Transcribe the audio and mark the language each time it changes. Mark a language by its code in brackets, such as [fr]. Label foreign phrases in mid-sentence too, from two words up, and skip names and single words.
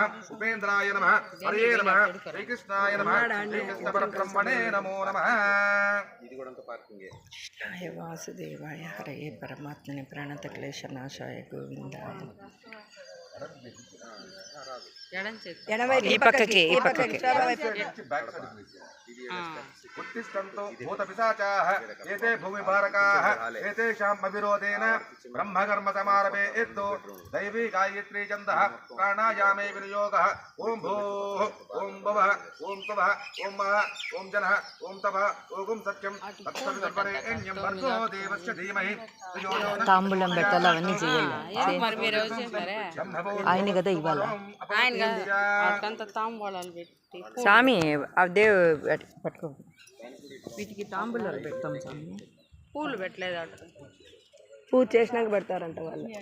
[sa] ఉపేంద్రాయ నమః. హరే నమః. శ్రీకృష్ణాయ నమః. శ్రీకృష్ణ పరబ్రహ్మణే నమో నమః. [te] ఇది కూడా పార్కింగ్. [sa] కృష్ణాయ వాసుదేవాయ హరే పరమాత్మని ప్రణత క్లేశనాశాయ గోవిందాయ. [te] ఈ పక్కకి ఈ పక్కకి. [sa] उत्तिष्ठन्तु भूतपिशाचाः एते भूमिभारकाः एतेषाम् अविरोधेन ब्रह्मकर्मसमारभे एतो दैवी गायत्री छन्दः प्राणायामे विनियोगः. ॐ भूः ॐ भवः ॐ स्वः ॐ महः ॐ जनः ॐ तपः ॐ सत्यं तत्सवितुर्वरेण्यं भर्गो देवस्य धीमहि. [te] తాంబూలం పెట్టాలి, అవన్నీ చేయాలి. ఆయన కదా ఇవ్వాలి. స్వామి అదే పట్టుకో. వీటికి తాంబూలాలు పెడతాం స్వామి. పూలు పెట్టలేదు. పూజ చేసినాక పెడతారంట వాళ్ళు.